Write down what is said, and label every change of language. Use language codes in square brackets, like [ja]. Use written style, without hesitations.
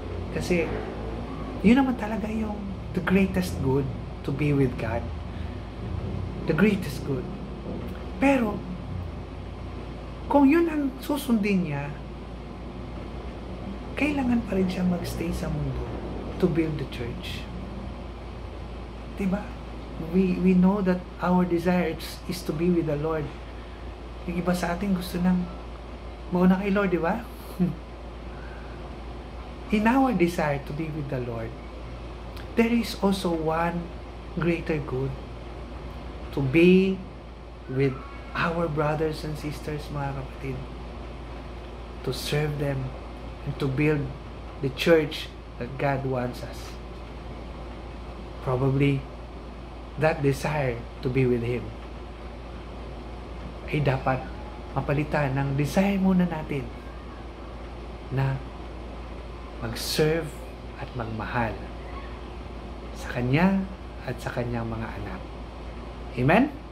[tl] Kasi yun naman talaga yung [en] the greatest good, to be with God. The greatest good. [tl] Pero kung yun ang susundin niya, kailangan pa rin siya magstay sa mundo [en] to build the church. [tl] Diba? [en] We know that our desire is to be with the Lord. [tl] Yung iba sa atin gusto nang mauna kay Lord, diba? [en] In our desire to be with the Lord, there is also one greater good, to be with our brothers and sisters, [tl] mga kapatid, [en] to serve them and to build the church that God wants us. Probably that desire to be with Him [tl] ay dapat mapalitan ng desire muna natin na mag-serve at magmahal sa Kanya at sa Kanyang mga anak. Amen?